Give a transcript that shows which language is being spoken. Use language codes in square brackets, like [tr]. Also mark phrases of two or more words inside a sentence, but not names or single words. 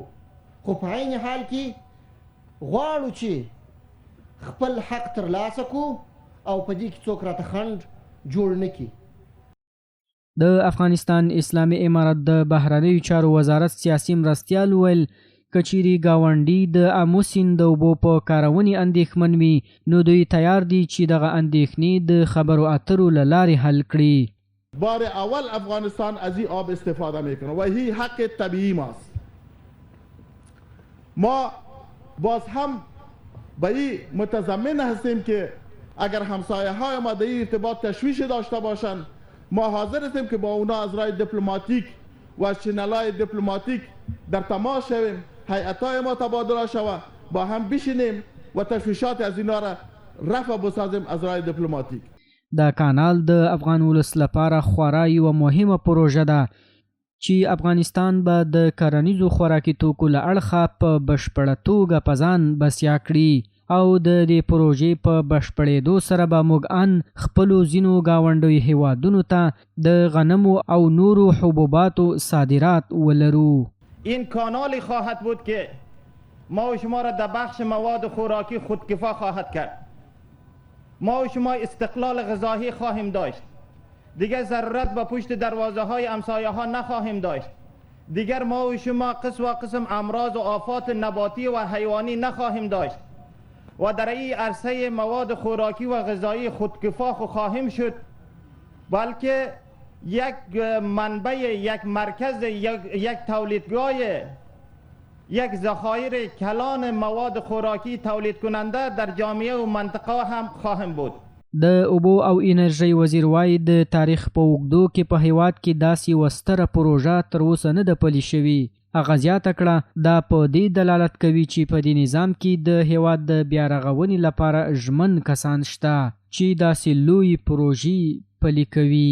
[ps] خو په عین حال کې غواړو چې خپل حق ترلاسه کړو او په دې کې څوک راته خنډ جوړ نه کړي. د افغانستان اسلامي امارت د بهرنیو چارو وزارت سیاسي مرستیال ویل که چیرې ګاونډي د آمو سیند د اوبو په کارونې اندېښمن وي نو دوی تیار دي چې دغه اندېښنې د خبرو اترو له لارې حل کړي. [fa] بار اول افغانستان از این آب استفاده میکنه و این حق طبیعی ماست. ما باز هم به این متضمن هستیم که اگر همسایه های ما در این ارتباط تشویش داشته باشند ما حاضر هستیم که با اونا از راه دیپلماتیک و چنل‌های دیپلماتیک در تماس شویم، هیئت‌های ما تبادله شود، با هم بشینیم و تشویشات از اینا را رفع بسازیم از راه دیپلماتیک. [ps] دا کانال د افغان ولس لپاره خورا یوه مهمه پروژه ده چې افغانستان به د کرنیزو خوراکي توکو له اړخه په بشپړه توګه په ځان بسیا کړي او د دې پروژې په بشپړېدو سره به موږ ان خپلو ځینو ګاونډیو هیوادونو ته د غنمو او نورو حبوباتو صادرات ولرو. [fa] این کانالی خواهد بود که ما و شما را در بخش مواد خوراکی خودکفا خواهد کرد. ما و شما استقلال غذایی خواهیم داشت. دیگر ضرورت به پشت دروازه های همسایه ها نخواهیم داشت. دیگر ما و شما قسم و قسم امراض و آفات نباتی و حیوانی نخواهیم داشت و در این عرصه مواد خوراکی و غذایی خودکفا خواهیم شد، بلکه یک منبع، یک مرکز، یک تولیدگاه، یک ذخایر کلان مواد خوراکی تولید کننده در جامعه و منطقه هم خواهیم بود. [ps] د اوبو او انرژۍ وزیر وایي د تاریخ په اوږدو کې په هیواد کې داسې یوه ستره پروژه تر اوسه نه ده پلې شوې. هغه زیاته کړه دا په دې دلالت کوي چې په دې نظام کې د هیواد د بیارغونې لپاره ژمن کسان شته چې داسې لوی پروژې پلي کوي.